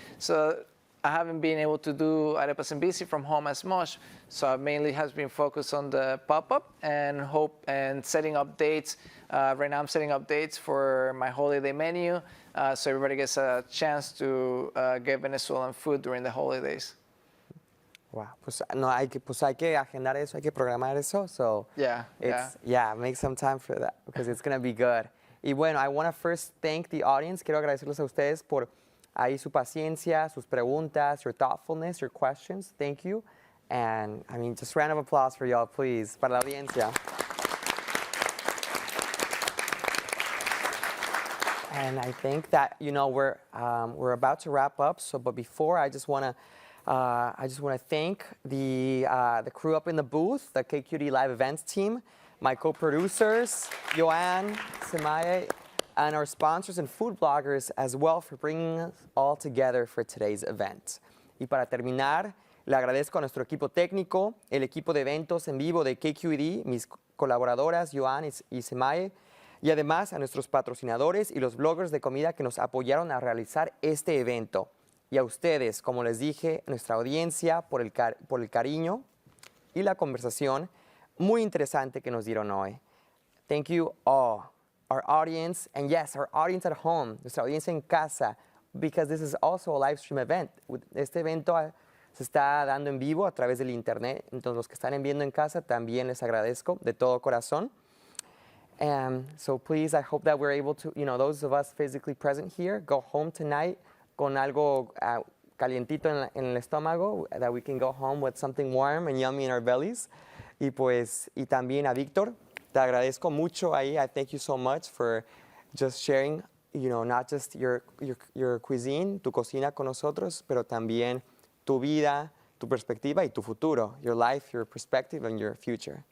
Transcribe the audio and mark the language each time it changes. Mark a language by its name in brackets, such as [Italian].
[English] So I haven't been able to do Arepas and Bici from home as much. So I mainly has been focused on the pop-up and setting up dates. Right now I'm setting up dates for my holiday menu. So everybody gets a chance to get Venezuelan food during the holidays. [Spanish] Wow, pues hay que agendar eso, hay que programar eso. [English] So make some time for that because it's going to be good. [Spanish] Y bueno, [English] I want to first thank the audience. [Spanish] Quiero agradecerles a ustedes por ahí su paciencia, sus preguntas, [English] your thoughtfulness, your questions. Thank you. And I mean, just round of applause for y'all, please, [Spanish] para la audiencia. [English] And I think that we're about to wrap up. So, but before, I just want to thank the crew up in the booth, the KQED Live Events team, my co-producers, Joanne, Semaye, and our sponsors and food bloggers as well for bringing us all together for today's event. [Spanish] Y para terminar, le agradezco a nuestro equipo técnico, el equipo de eventos en vivo de KQED, mis colaboradoras Joanne y Semaye, y además a nuestros patrocinadores y los bloggers de comida que nos apoyaron a realizar este evento. Y a ustedes, como les dije, nuestra audiencia por el cariño y la conversación muy interesante que nos dieron hoy. [English] Thank you all, our audience, and yes, our audience at home, [Spanish] nuestra audiencia en casa, [English] because this is also a live stream event. [Spanish] Este evento se está dando en vivo a través del internet, entonces los que están viendo en casa también les agradezco de todo corazón. [English] So please, I hope that we're able to, those of us physically present here, go home tonight [Spanish] con algo calientito en el estómago, [English] that we can go home with something warm and yummy in our bellies. [Spanish] y también a Víctor, te agradezco mucho ahí. [English] I thank you so much for just sharing, not just your cuisine, [Spanish] tu cocina con nosotros, pero también tu vida, tu perspectiva y tu futuro, [English] your life, your perspective and your future.